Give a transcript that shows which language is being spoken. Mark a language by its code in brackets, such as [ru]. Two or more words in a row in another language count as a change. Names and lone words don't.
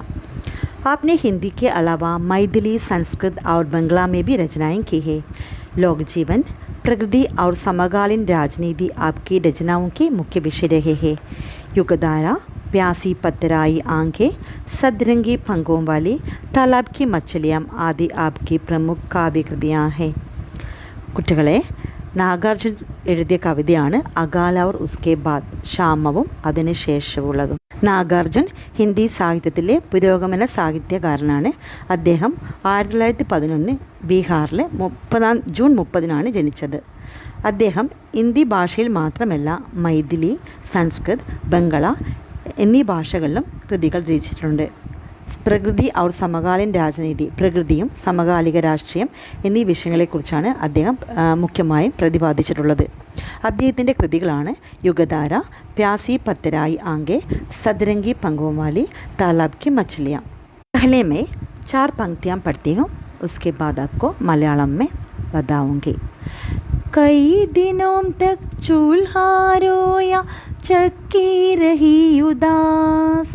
[hi] आपने हिंदी के अलावा मैथिली, संस्कृत और बंगला में भी रचनाएं की है। लोक जीवन, प्रकृति और समकालीन राजनीति आपकी रचनाओं के मुख्य विषय रहे हैं। युगधारा, प्यासी पतराई आंखें, सदरंगी पंखों वाली, तालाब की मछलियाँ आदि आपकी प्रमुख काव्य कृतियाँ हैं। [ml] കുട്ടികളെ, നാഗാർജുൻ എഴുതിയ കവിതയാണ് അകാൽ ഔർ ഉസ്കെ ബാദ്, ക്ഷാമവും അതിന് ശേഷമുള്ളതും. നാഗാർജുൻ ഹിന്ദി സാഹിത്യത്തിലെ പുരോഗമന സാഹിത്യകാരനാണ്. അദ്ദേഹം 1911 ബീഹാറിലെ ജൂൺ 30 ജനിച്ചത്. അദ്ദേഹം ഹിന്ദി ഭാഷയിൽ മാത്രമല്ല മൈഥിലി, സംസ്കൃത്, ബംഗള എന്നീ ഭാഷകളിലും കൃതികൾ രചിച്ചിട്ടുണ്ട്. [hi] प्रकृति और समकालीन राजनीति, [ml] പ്രകൃതിയും സമകാലിക രാഷ്ട്രീയം എന്നീ വിഷയങ്ങളെക്കുറിച്ചാണ് അദ്ദേഹം മുഖ്യമായും പ്രതിപാദിച്ചിട്ടുള്ളത്. അദ്ദേഹത്തിൻ്റെ കൃതികളാണ് യുഗധാര, പ്യാസി പത്തരായി ആംഗെ, സദരംഗി पंखों तालाब की मछलियाँ. [hi] पहले मैं 4 पंक्तियाँ पढ़ती हूँ, उसके बाद आपको मलयालम में बताऊँगी. कई दिनों तक चूल्हा रोया, चक्की रही उदास.